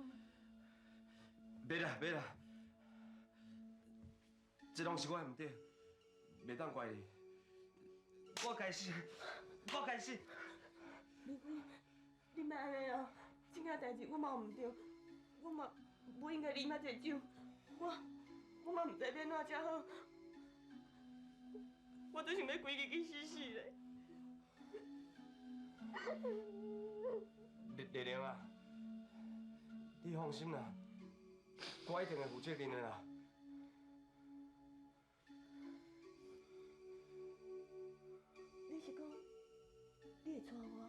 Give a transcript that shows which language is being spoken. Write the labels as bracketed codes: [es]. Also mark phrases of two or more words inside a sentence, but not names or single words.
[nan] 袂啦袂啦，这拢是我的唔对，袂当怪你。我该死，我该死。明辉，你莫安尼哦，这件代志我嘛有唔对，我嘛。不应该啉遐济酒，我嘛唔知要怎才好，我都想要规日去死死咧。丽玲啊，你放心啦，我一定会负责任的啦。你是讲你会娶我？